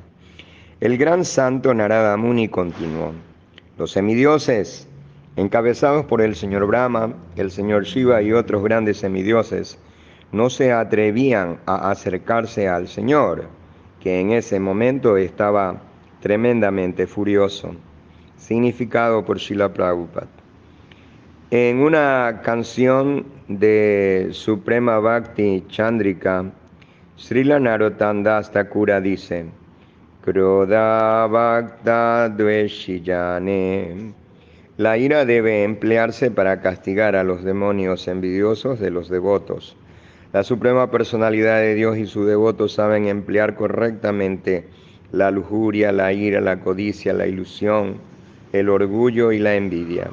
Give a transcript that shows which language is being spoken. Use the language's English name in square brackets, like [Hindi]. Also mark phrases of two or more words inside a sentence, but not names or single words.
[Spanish] El gran santo Narada Muni continuó: los semidioses, encabezados por el señor Brahma, el señor Shiva y otros grandes semidioses, no se atrevían a acercarse al Señor, que en ese momento estaba tremendamente furioso. Significado por Srila Prabhupada. En una canción de Suprema Bhakti Chandrika, Srila Narottam Das Thakura dice: [Sanskrit] क्रोध भक्त द्वेषीजने. [Spanish] La ira debe emplearse para castigar a los demonios envidiosos de los devotos. La Suprema Personalidad de Dios y sus devotos saben emplear correctamente la lujuria, la ira, la codicia, la ilusión, el orgullo y la envidia.